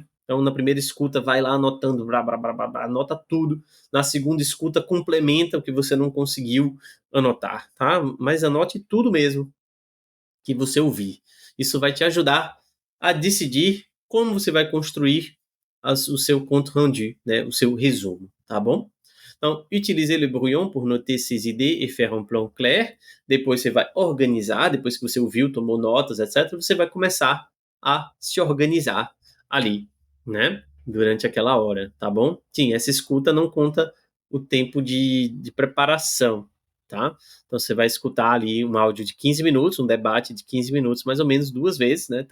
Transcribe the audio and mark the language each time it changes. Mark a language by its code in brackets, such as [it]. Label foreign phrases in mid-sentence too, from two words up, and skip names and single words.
[pt] Então, na primeira escuta, vai lá anotando, blá, blá, blá, blá, blá, anota tudo. Na segunda escuta, complementa o que você não conseguiu anotar, tá? Mas anote tudo mesmo que você ouvir. Isso vai te ajudar a decidir como você vai construir o seu [fr] compte rendu, [pt] né? O seu resumo, tá bom? Então, [fr] utilisez le brouillon pour noter ses idées et faire un plan clair. [pt] Depois você vai organizar, depois que você ouviu, tomou notas, etc., você vai começar a se organizar ali, né? Durante aquela hora, tá bom? Sim, essa escuta não conta o tempo de preparação, tá? Então você vai escutar ali um áudio de 15 minutos, um debate de 15 minutos, mais ou menos duas vezes, né?